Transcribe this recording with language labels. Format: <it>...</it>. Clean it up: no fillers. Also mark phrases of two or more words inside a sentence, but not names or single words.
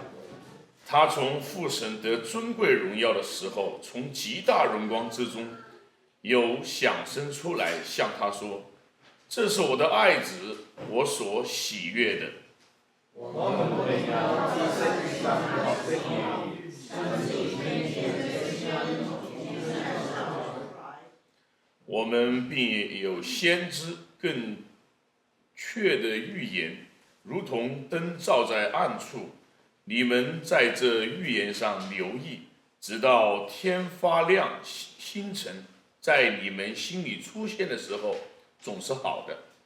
<zh>他從父神得尊貴榮耀的時候，從極大榮光之中，有響聲出來，向他說：這是我的愛子，我所喜悅的。我們沒有知識上學的語，親自聽見這聲音， 我们并有先知更确的预言，如同灯照在暗处。你们在这预言上留意，直到天发亮，星辰在你们心里出现的时候，总是好的。</zh>